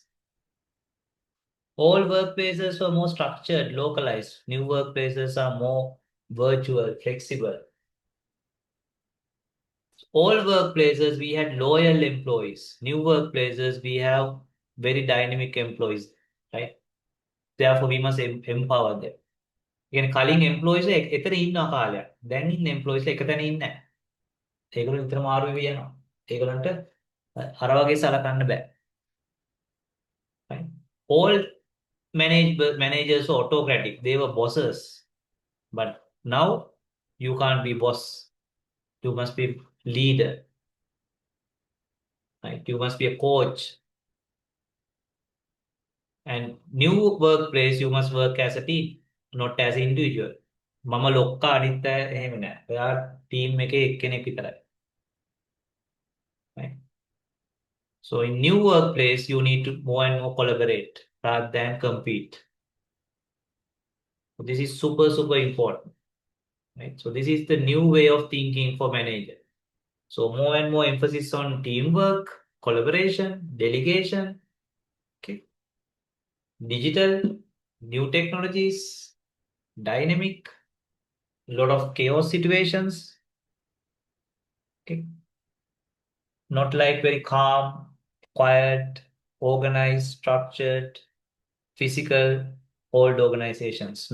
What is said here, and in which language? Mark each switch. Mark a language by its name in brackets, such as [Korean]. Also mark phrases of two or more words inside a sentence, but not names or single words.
[English] All workplaces were more structured, localized. New workplaces are more virtual, flexible. All workplaces we had loyal employees. New workplaces we have very dynamic employees, right? Therefore, we must empower them. [Sinhala] කියන්නේ කලින් employees එතන ඉන්නවා කාලයක්. දැන් ඉන්න employees එක තැන ඉන්නේ නැහැ. ඒගොල්ලෝ විතර මාරු වෙවි යනවා. ඒගොල්ලන්ට අර වගේ සලකන්න බෑ. [English] Right? All managers were autocratic. They were bosses. But now you can't be boss. You must be leader. Right? You must be a coach. And new workplace, you must work as a team, not as an individual. [Sinhala] මම ලොක්කා අනිත් අය එහෙම නෑ. ඔයා ටීම් එකේ එක්කෙනෙක් විතරයි. [English] Right? So in new workplace, you need to more and more collaborate rather than compete. So this is super, super important. Right? So this is the new way of thinking for manager. So more and more emphasis on teamwork, collaboration, delegation, okay, digital, new technologies, dynamic, lot of chaos situations, okay, not like very calm, quiet, organized, structured, physical, old organizations.